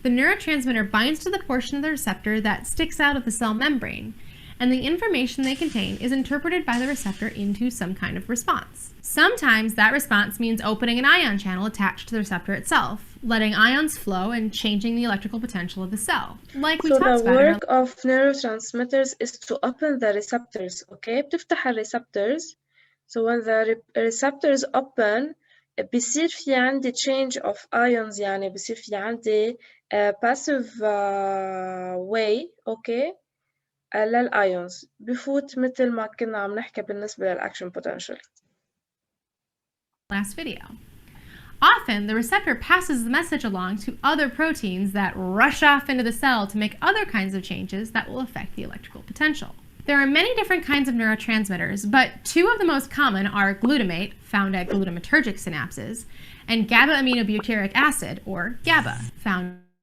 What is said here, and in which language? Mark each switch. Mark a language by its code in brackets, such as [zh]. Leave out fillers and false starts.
[en] The neurotransmitter binds to the portion of the receptor that sticks out of the cell membrane, and the information they contain is interpreted by the receptor into some kind of response. Sometimes that response means opening an ion channel attached to the receptor itself, letting ions flow and changing the electrical potential of the cell, like we talked about. So the work of neurotransmitters is to open the receptors, okay? [ar] بتفتح receptors. [en] So when the receptors open, [ar] بيصير في عندي [en] change of ions، [ar] يعني بيصير في عندي [en] passive way، [ar] okay؟ للions بفوت مثل ما كنا عم نحكي بالنسبة للأكشن potential. [en] Last video. Often, the receptor passes the message along to other proteins that rush off into the cell to make other kinds of changes that will affect the electrical potential. There are many different kinds of neurotransmitters, but two of the most common are glutamate, found at glutamatergic synapses, and GABA-aminobutyric acid, or GABA, found